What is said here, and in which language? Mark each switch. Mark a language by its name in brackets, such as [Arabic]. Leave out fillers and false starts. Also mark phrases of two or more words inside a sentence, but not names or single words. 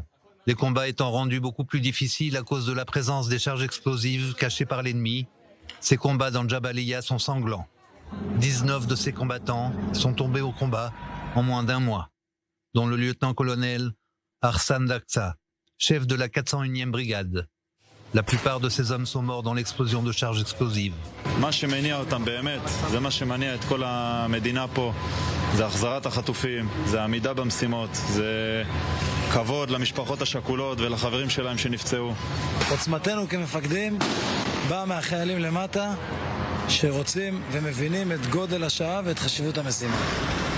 [French] Les combats étant rendus beaucoup plus difficiles à cause de la présence des charges explosives cachées par l'ennemi, ces combats dans Jabalia sont sanglants. 19 de ces combattants sont tombés au combat en moins d'un mois, dont le lieutenant-colonel Arslan Daksa, chef de la 401e brigade. La plupart de ces hommes sont morts dans l'explosion de charges explosives. [Hebrew] מה שמניע אותם באמת, זה מה שמניע את כל המדינה פה, זה החזרת החטופים, זה העמידה במשימות, זה כבוד למשפחות השכולות ולחברים שלהם שנפצעו. עוצמתנו כמפקדים באה מהחיילים למטה שרוצים ומבינים את גודל השעה ואת חשיבות המשימה.